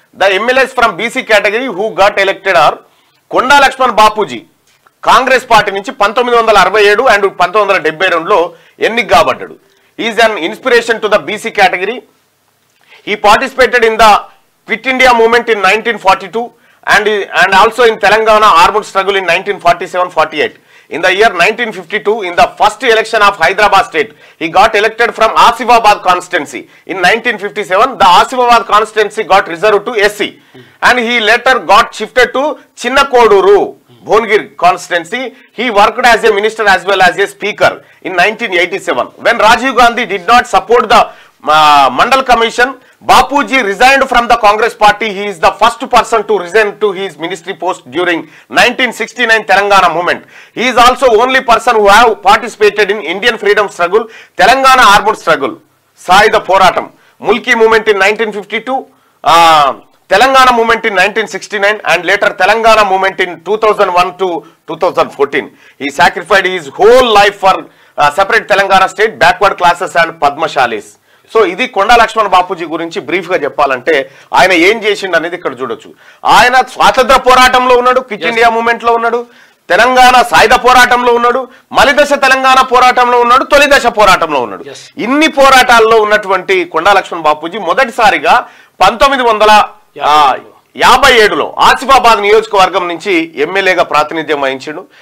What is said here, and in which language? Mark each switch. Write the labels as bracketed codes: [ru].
[en] the MLAs from BC category who got elected are Konda Laxman Bapuji [te] Congress party నుంచి 1967 and 1972లో ఎన్నిక కాబడ్డాడు. [en] Is an inspiration to the BC category. He participated in the quit India movement in 1942 and also in Telangana armed struggle in 1947-48. In the year 1952, in the first election of Hyderabad state, he got elected from Asifabad constituency. In 1957, the Asifabad constituency got reserved to SC, and he later got shifted to Chinnakoduru, Bhonagiri constituency. He worked as a minister as well as a speaker in 1987. When Rajiv Gandhi did not support the Mandal Commission, Bapuji resigned from the Congress party. He is the first person to resign to his ministry post during 1969 Telangana movement. He is also only person who have participated in Indian freedom struggle, Telangana armed struggle, Saida Poratam, Mulki movement in 1952, Telangana movement in 1969, and later Telangana movement in 2001 to 2014. He sacrificed his whole life for separate Telangana state, backward classes and Padmashalis. [te] So ఇది కొండా లక్ష్మణ్ బాపూజీ గురించి brief గా చెప్పాలంటే ఆయన ఏం చేసిండు అనేది ఇక్కడ చూడొచ్చు. ఆయన స్వాతంత్ర పోరాటంలో ఉన్నాడు, క్విట్ ఇండియా మూవ్మెంట్ లో ఉన్నాడు, తెలంగాణ సాయుధ పోరాటంలో ఉన్నాడు, మలిదశ తెలంగాణ పోరాటంలో ఉన్నాడు, తొలి దశ పోరాటంలో ఉన్నాడు. ఇన్ని పోరాటాల్లో ఉన్నటువంటి కొండా లక్ష్మణ్ బాపూజీ మొదటిసారిగా 1957లో ఆసిఫాబాద్ నియోజకవర్గం నుంచి ఎమ్మెల్యేగా ప్రాతినిధ్యం వహించిండు.